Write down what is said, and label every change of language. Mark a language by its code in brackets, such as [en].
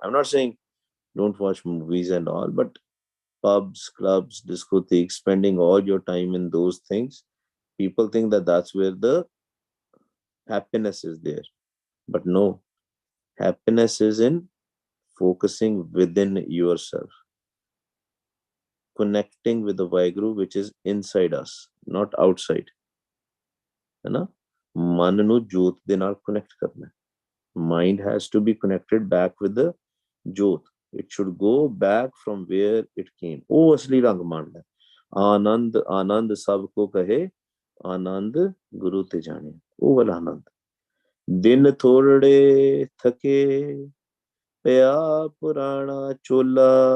[en] I'm not saying don't watch movies and all, but pubs, clubs, discotheques, spending all your time in those things, people think that that's where the happiness is there. But no, happiness is in focusing within yourself, connecting with the Vaheguru which is inside us, not outside. [hi] है ना? [pa] मन ਨੂੰ ਜੋਤ ਦੇ ਨਾਲ connect ਕਰਨਾ ਹੈ. [en] Mind has to be connected back with the jyot. It should go back from where it came. [pa] ਉਹ ਅਸਲੀ ਰੰਗ ਮੰਨਦਾ ਹੈ. ਆਨੰਦ ਆਨੰਦ ਸਭ ਕੋ ਕਹੇ, ਆਨੰਦ ਗੁਰੂ ਤੇ ਜਾਣੇ. ਉਹ ਵਾਲਾ ਆਨੰਦ. ਦਿਨ ਥੋੜੇ ਥਕੇ ਪਿਆ ਪੁਰਾਣਾ ਚੋਲਾ.